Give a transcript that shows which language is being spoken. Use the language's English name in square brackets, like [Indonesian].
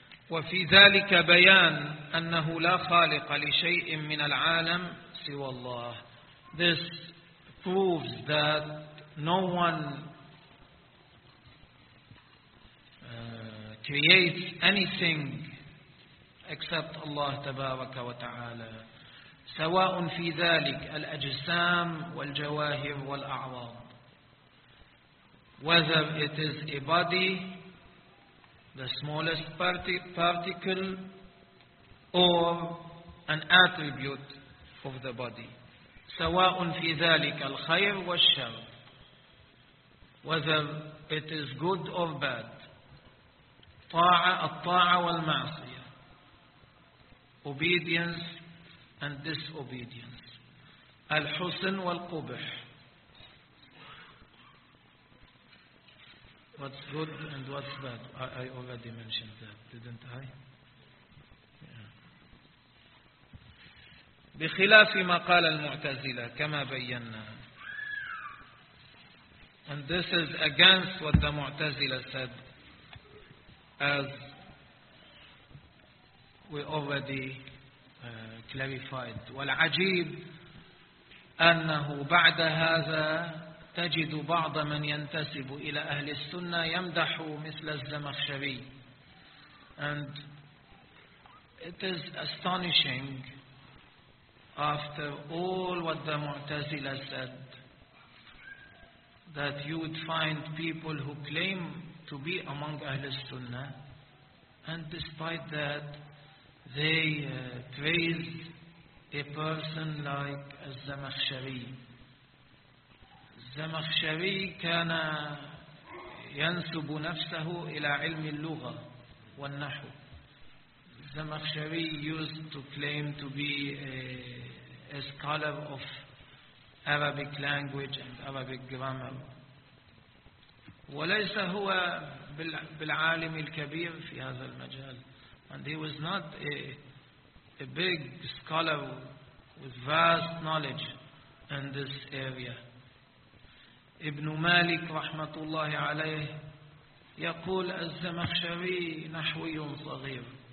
[Arabic] وفي ذلك بيان أنه لا خالق لشيء من العالم سوى الله. [English] This proves that no one creates anything except Allah [Arabic] تبارك وتعالى. سواء في ذلك الأجسام والجواهر والأعراض. [English] Whether it is a body, the smallest particle, or an attribute of the body. [Arabic] سواء في ذلك الخير والشر. [English] Whether it is good or bad. [Arabic] طاعة الطاعة والمعصية. [English] Obedience and disobedience. [Arabic] الحسن والقبح. [English] What's good and what's bad? I already mentioned that, didn't I? [Arabic] بخلاف ما قال المعتزلة كما بينا. [English] And this is against what the Mu'tazila said, as we already clarified. [Arabic] والعجيب أنه بعد هذا تجد بعض من ينتسب إلى أهل السنة يمدح مثل الزمخشري. [English] And it is astonishing, after all what the Mu'tazila said, that you would find people who claim to be among Ahl Sunnah, and despite that, they praise a person like Az-Zamakhshari. [Arabic] Az-Zamakhshari كان ينسب نفسه إلى علم اللغة والنحو. [English] Az-Zamakhshari used to claim to be a scholar of Arabic language and Arabic grammar. [Arabic] وليس هو بالعالم الكبير في هذا المجال. [English] And he was not a big scholar with vast knowledge in this area. [Arabic] ابن مالك رحمة الله عليه يقول الزمخشري نحوي صغير.